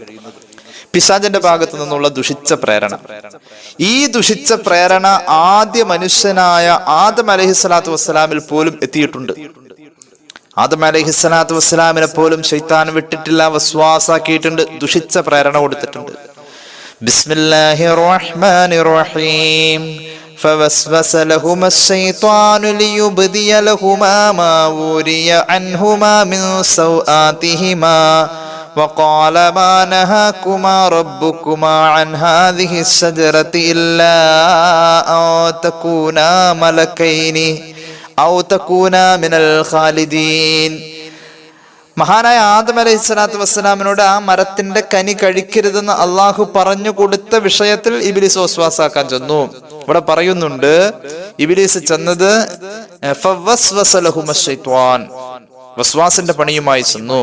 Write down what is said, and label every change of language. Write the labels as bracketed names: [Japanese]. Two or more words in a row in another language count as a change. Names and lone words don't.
[Malayalam] പിശാചിന്റെ ഭാഗത്തു നിന്നുള്ള ദുഷിച്ച പ്രേരണ. ഈ ദുഷിച്ച പ്രേരണ ആദ്യ മനുഷ്യനായ ആദം [Arabic] عليه الصلاة والسلام [Malayalam] പോലും എത്തിയിട്ടുണ്ട്. ആദം [Arabic] عليه الصلاة والسلام [Malayalam] പോലും ശൈത്താൻ വിട്ടിട്ടില്ല, വസ്വാസാക്കിയിട്ടുണ്ട്, ദുഷിച്ച പ്രേരണ കൊടുത്തിട്ടുണ്ട്. [Arabic] بسم الله الرحمن الرحيم. فوسوس لهما الشيطان ليبدي لهما ما وري عنهما من سوآتهما وقال ما نهاكما ربكما عن هذه الشجرة إلا أن تكونا ملكين أو تكونا من الخالدين. [Malayalam] മഹാനായ ആദം [Arabic] عليه الصلاة والسلام [Malayalam] ആ മരത്തിന്റെ കനി കഴിക്കരുതെന്ന് അള്ളാഹു പറഞ്ഞു കൊടുത്ത വിഷയത്തിൽ ഇബ്ലീസ് വസ്വാസാക്കാൻ ചെന്നു. ഇവിടെ പറയുന്നുണ്ട്, ഇബ്ലീസ് ചെന്നത് [Arabic] فوسوس لهما شيطان, [Malayalam] വസ്വാസിന്റെ പണിയുമായി ചെന്നു.